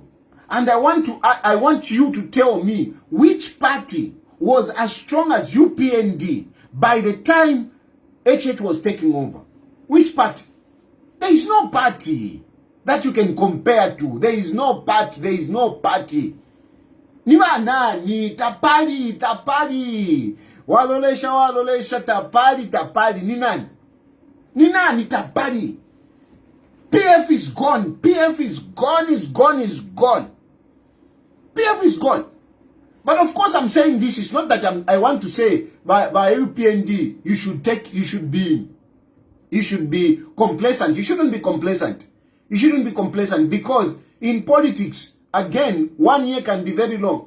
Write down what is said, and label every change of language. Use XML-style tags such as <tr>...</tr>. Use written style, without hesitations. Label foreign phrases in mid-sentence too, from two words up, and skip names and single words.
<en>And I want you to tell me which party was as strong as UPND by the time HH was taking over. Which party? There is no party that you can compare to. There is no party. There is no party.</en> <bem>Niba nani tapali. Walolesha tapali. Ni nani tapali.</bem> <en>PF is gone. PF is gone. PF is gone. But of course, I'm saying this is not that I want to say by UPND you should be complacent. You shouldn't be complacent. You shouldn't be complacent because in politics, again, 1 year can be very long.</en>